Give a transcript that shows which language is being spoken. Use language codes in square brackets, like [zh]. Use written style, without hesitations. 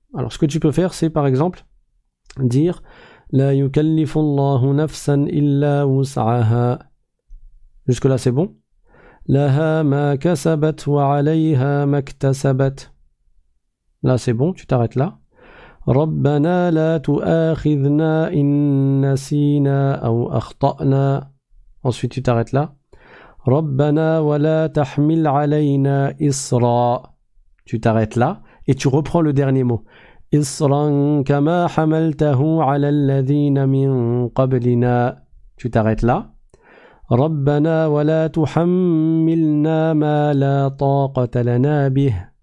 [fr] Alors, ce que tu peux faire, c'est par exemple dire [ar] La yukallifullahu nafsan illa wus'aha. [fr] Jusque-là, c'est bon. [ar] Laha ma kasabat wa alayha maktasabat. [fr] Là, c'est bon, tu t'arrêtes là. [ar] ربنا لا تؤاخذنا إن نسينا أو أخطأنا. [fr] Ensuite tu t'arrêtes là. [ar] ربنا ولا تحمل علينا إسرا. [fr] Tu t'arrêtes là et tu reprends le dernier mot. [ar] إسرا كما حملته على الذين من قبلنا. [fr] Tu t'arrêtes là. [ar] ربنا ولا تحملنا ما لا طاقة لنا به.